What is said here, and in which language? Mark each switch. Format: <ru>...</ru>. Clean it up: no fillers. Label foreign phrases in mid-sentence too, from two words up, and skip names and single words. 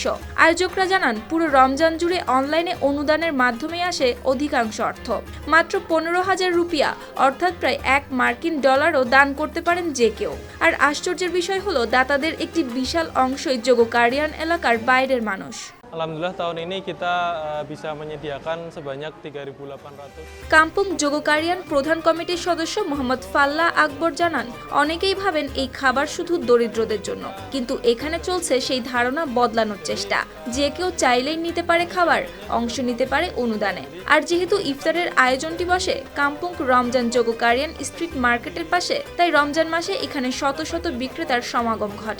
<bn>আয়োজকরা জানান, পুরো রমজান জুড়ে অনলাইনে অনুদানের মাধ্যমে আসে অধিকাংশ অর্থ। মাত্র 15,000 রুপিয়া অর্থাৎ প্রায় $1 দান করতে পারেন যে কেউ। আর আশ্চর্যের বিষয় হলো, দাতাদের একটি বিশাল অংশই জোগোকারিয়ান এলাকার বাইরের মানুষ।</bn> <id>Alhamdulillah tahun ini kita bisa menyediakan sebanyak 3.800.</id> <bn>কাম্পুং জোগোকারিয়ান প্রধান কমিটির সদস্য মোহাম্মদ ফাল্লাহ আকবর জানান, অনেকেই ভাবেন এই খাবার শুধু দরিদ্রদের জন্য, কিন্তু এখানে চলছে সেই ধারণা বদলানোর চেষ্টা। যে কেউ চাইলেই নিতে পারে খাবার, অংশ নিতে পারে অনুদানে। আর যেহেতু ইফতারের আয়োজনটি বসে কাম্পুং রমজান জোগোকারিয়ান স্ট্রিট মার্কেটের পাশে, তাই রমজান মাসে এখানে শত শত বিক্রেতার সমাগম ঘটে।</bn>